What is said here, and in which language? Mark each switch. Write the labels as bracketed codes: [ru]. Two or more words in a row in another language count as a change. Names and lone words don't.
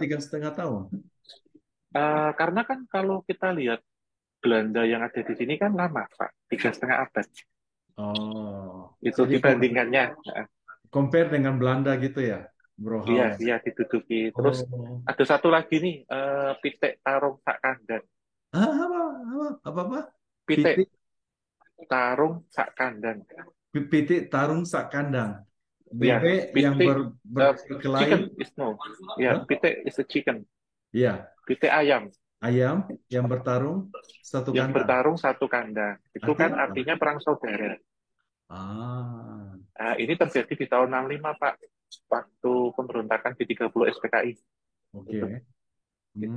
[id] 3,5 tahun. karena kan kalau kita lihat Belanda yang ada di sini kan lama Pak, 3,5 abad. Oh, Itu jadi dibandingkannya. compare dengan Belanda gitu ya, Bro Iya, Hao. iya diduduki. Terus Oh, ada satu lagi nih, [jv] pitik tarung sak kandang. [id] apa? [jv] Pitik Pitik, tarung sak kandang. pitik tarung sak kandang. [id] Ya, Bebek yang [jv] pitik uh, [id] berkelahi, [en] chicken is no. [id] Ya, Hah? [en] pitik is a chicken. [id] Ya, Pitik ayam ayam yang bertarung satu yang kandang. bertarung satu kandang. Itu kan Artinya apa? artinya perang saudara. Ah, Nah, ini terjadi di tahun 65 Pak. Waktu pemberontakan di 30 SPKI. Itu, oke. itu